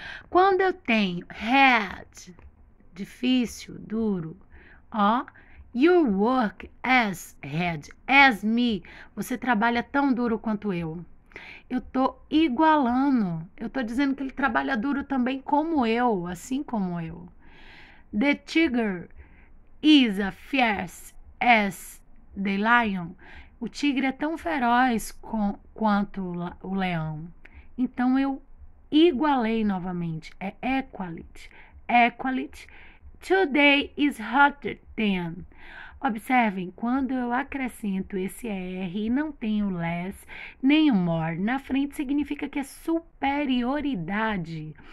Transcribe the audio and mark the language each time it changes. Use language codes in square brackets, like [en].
[pt] Quando eu tenho hard, difícil, duro, ó, [en] you work as hard, as me, [pt] você trabalha tão duro quanto eu. Eu tô igualando, eu tô dizendo que ele trabalha duro também como eu, assim como eu. [en] The tiger is as fierce as the lion. [pt] O tigre é tão feroz quanto o leão. Então, eu igualei novamente. É equality. Equality. [en] Today is hotter than. [pt] Observem, quando eu acrescento esse R e não tenho less, nem o more na frente, significa que é superioridade.